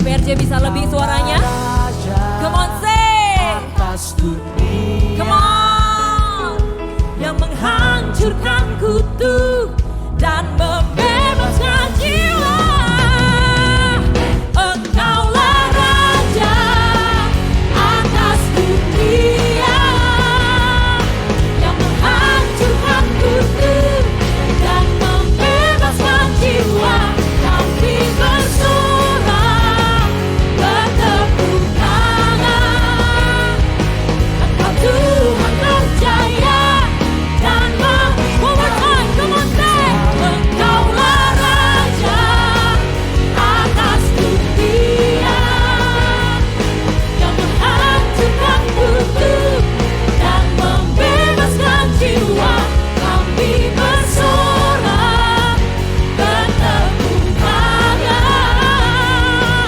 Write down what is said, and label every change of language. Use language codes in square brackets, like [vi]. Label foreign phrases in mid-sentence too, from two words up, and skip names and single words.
[id] dia bisa lebih suaranya? Raja [en] Come on, say. [id] atas dunia. [en] Come on. [id] Yang menghancurkan kutu dan membebaskan jiwa. Engkaulah Raja atas dunia. Yang menghancurkan kutu dan membebaskan jiwa. Kami bersorak bertepuk tangan. Engkau Tuhan berjaya dan [en] one more time, come on say. [id] Engkaulah Raja atas dunia. Yang menghancurkan kutu dan membebaskan jiwa. Kami bersorak bertepuk tangan.